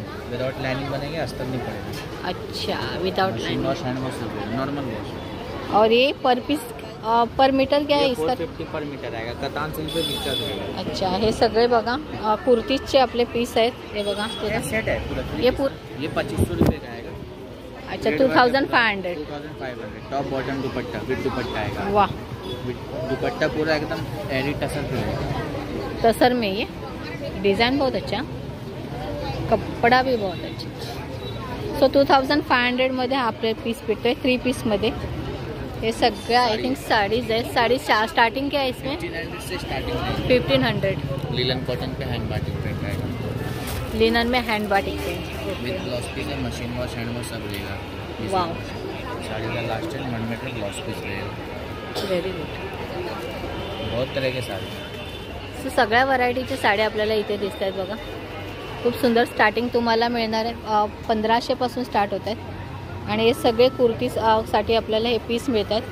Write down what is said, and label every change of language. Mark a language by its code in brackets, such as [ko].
[hi] Without lining बनेंगे, अस्तर नहीं पड़ेगा. अच्छा, विदाउट लाइनिंग. Normal wash. और ये पर पीस पर मीटर क्या है इसका? 450 पर मीटर आएगा. कतान सिल्क पे मीटर रहेगा. [mr] अच्छा, हे सगळे बघा कुर्तीजचे आपले पीस आहेत. हे बघा [hi] सेट है पूरा. ये 2500 रुपये का आएगा. अच्छा 2500। 2500 टॉप बॉटम दुपट्टा विद दुपट्टा आएगा। वाह, दुपट्टा पूरा एकदम एरी टसर रहेगा। टसर में ये डिज़ाइन बहुत अच्छा, कपडा भी बहुत अच्छा। [mr] सो 2500 मध्ये आपले पीस भेटतोय 3 पीसमध्ये। हे सगळे [en] I think [hi] साड़ीज है। साड़ी स्टार्टिंग क्या है इसमें? 1500 से स्टार्टिंग 1500। लीलन कॉटन पे हैंड बाटिक प्रिंट आएगा। लिनन में hand batik print with blouse piece है, मशीन वॉश हैंड वॉश सब रहेगा। वाव, साड़ी का last and 1 metre blouse piece रहेगा। [en] Very good. [hi] बहुत तरह के साड़ी। [mr] सो सगळ्या व्हरायटीच्या साड्या आपल्याला इथे दिसत आहेत बघा। खूप सुंदर स्टार्टिंग तुम्हाला मिळणार आहे। 1500 पासून स्टार्ट होत आहेत आणि हे सगळे कुर्तीज साठी आपल्याला हे पीस मिळतात।